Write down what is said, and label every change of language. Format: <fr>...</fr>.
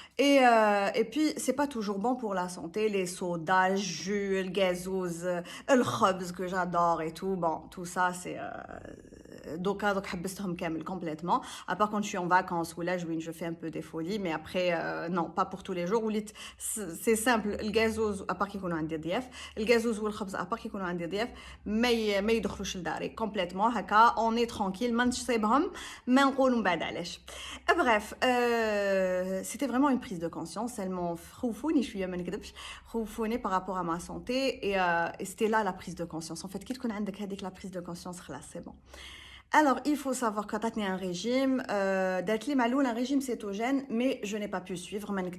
<fr>et puis c'est pas toujours bon pour la santé, les sodas, jus, le gazouz, le khobz que j'adore et tout. Bon, tout ça c'est donc</fr> <ar>حبستهم كامل</ar> <fr>complètement à part quand je suis en vacances où là je fais un peu des folies, mais après non pas pour tous les jours.</fr> <ar>وليت c'est simple, الجازوز à part كيكونوا عندي ضياف, الجازوز والخبز à part كيكونوا عندي ضياف ما يدخلوش لداري complètement هكا</ar> <fr>on est tranquille</fr> <ar>ما نصيبهم ما نقولوا من بعد علاش.</ar> <fr>bref c'était vraiment une prise de conscience. elles m'ont</fr> <ar>خوفوني شويه ما نكذبش,</ar> <fr>خوفوني par rapport à ma santé et c'était là la prise de conscience. en fait كي تكون عندك هذيك la prise de conscience خلاص c'est bon. Alors, il faut savoir que t'as un régime, d'être les maloul, un régime cétogène, mais je n'ai pas pu suivre.</fr>